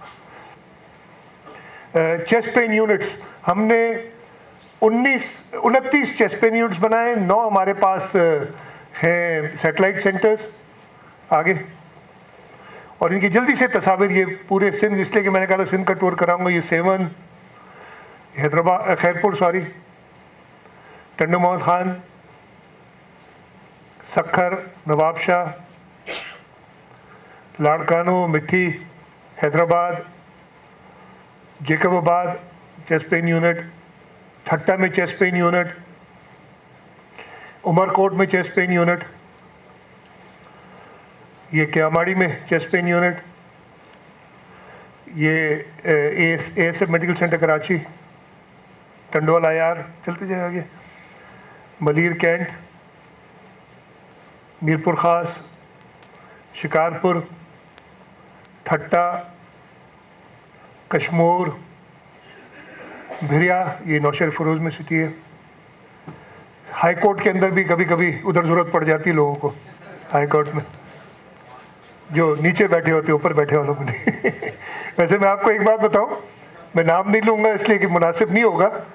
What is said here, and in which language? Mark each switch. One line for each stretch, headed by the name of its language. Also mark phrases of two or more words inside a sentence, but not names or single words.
English: chest pain units
Hindi: हमने 29
English: chest pain units
Hindi: बनाए, 9 हमारे पास हैं
English: satellite centers.
Hindi: आगे। और इनकी जल्दी से तस्वीर, ये पूरे सिंध, इसलिए कि मैंने कहा सिंध का टूर कराऊंगा। ये सेवन, हैदराबाद, खैरपुर सॉरी, टंडो मोहम्मद खान, सखर, नवाबशाह, लाड़कानो, मिठी, हैदराबाद, जेकबाबाद
English: chest pain unit,
Hindi: ठट्टा में
English: chest pain unit,
Hindi: उमरकोट में
English: chest pain unit,
Hindi: ये क्यामाड़ी में
English: chest pain unit,
Hindi: ये ASF
English: medical center
Hindi: कराची, टंडोल IR, चलते जाए आगे, मलीर कैंट, मीरपुर खास, शिकारपुर, ठट्टा, कश्मोर, भिरिया, ये नौशेर फरोज में सिटी है।
English: High Court
Hindi: के अंदर भी कभी कभी उधर जरूरत पड़ जाती है लोगों को,
English: High Court
Hindi: में जो नीचे बैठे होते, ऊपर बैठे वालों को नहीं। वैसे मैं आपको एक बात बताऊं, मैं नाम नहीं लूंगा इसलिए कि मुनासिब नहीं होगा।